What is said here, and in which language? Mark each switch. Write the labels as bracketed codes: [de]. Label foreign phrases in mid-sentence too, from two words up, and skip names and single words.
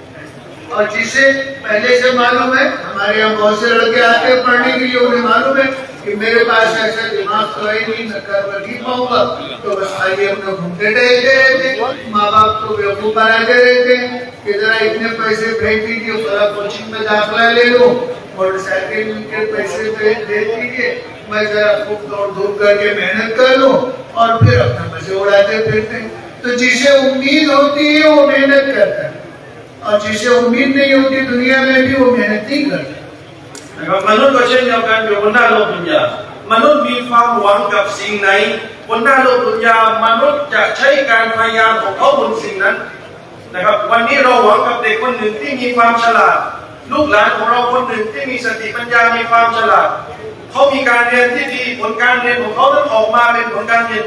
[hi] और जिसे पहले से मालूम है, हमारे यहाँ बहुत से लड़के आते हैं पढ़ने के लिए, उन्हें मालूम है कि मेरे पास ऐसा दिमाग तो है नहीं, मैं कर नहीं पाऊंगा, तो बस खाली अपने घूमते टहलते रहते, माँ बाप को बेवकूफ बनाते रहते हैं कि जरा इतने पैसे भेज दीजिए, थोड़ा कोचिंग में दाखिला ले लो, मोटरसाइकिल के पैसे भेज दीजिए, मैं जरा खूब दौड़ धूप करके मेहनत कर लूँ और फिर अपना मजे उड़ाते फिरते हैं। तो जिसे उम्मीद होती है वो मेहनत करता है, और जिसे उम्मीद नहीं होती दुनिया में भी वो मेहनत नहीं करता। [th] นะครับมนุษย์ก็เช่นเดียวกันอยู่บนหน้าโลกดุนยามนุษย์มีความหวังกับสิ่งไหนบนหน้าโลกดุนยามนุษย์จะใช้การพยายามของเขาบนสิ่งนั้นนะครับวันนี้เราหวังกับเด็กคนหนึ่งที่มีความฉลาดลูกหลานของเราคนหนึ่งที่มีสติปัญญามีความฉลาดเขามีการเรียนที่ดีผลการเรียนของเขานั้นออกมาเป็นผลการเรียน